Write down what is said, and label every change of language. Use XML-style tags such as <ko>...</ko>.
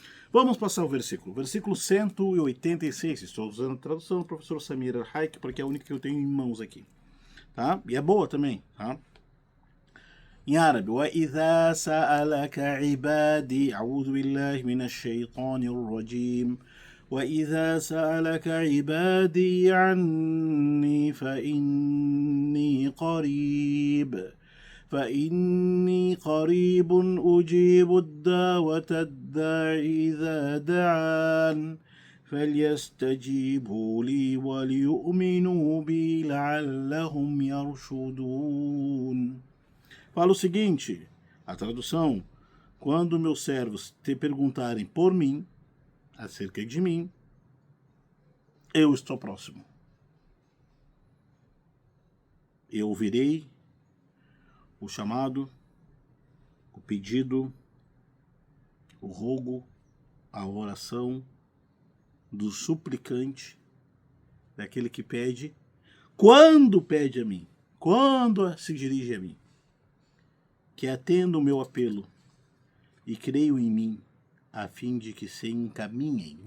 <pt>Vamos passar o versículo. Versículo 186. Estou usando a tradução do professor Samir Al-Haik, porque é a única que eu tenho em mãos aqui. Tá? E é boa também. Tá? Em árabe.</pt> <ar>وَإِذَا سَأَلَكَ عِبَادِي أعوذ بِاللَّهِ مِنَ الشَّيْطَانِ الرَّجِيمِ وَإِذَا سَأَلَكَ عِبَادِي عَنِّي فإني قريب أجيب الدعوة الداعي إذا دعان فليستجيبوا لي وليؤمنوا بي لعلهم يرشدون.</ar> <pt>Fala o seguinte, a tradução: quando meus servos te perguntarem por mim, acerca de mim, eu estou próximo. Eu ouvirei o chamado, o pedido, o rogo, a oração do suplicante, daquele que pede, quando pede a mim, quando se dirige a mim, que atenda o meu apelo e creio em mim, a fim de que se encaminhem.</pt>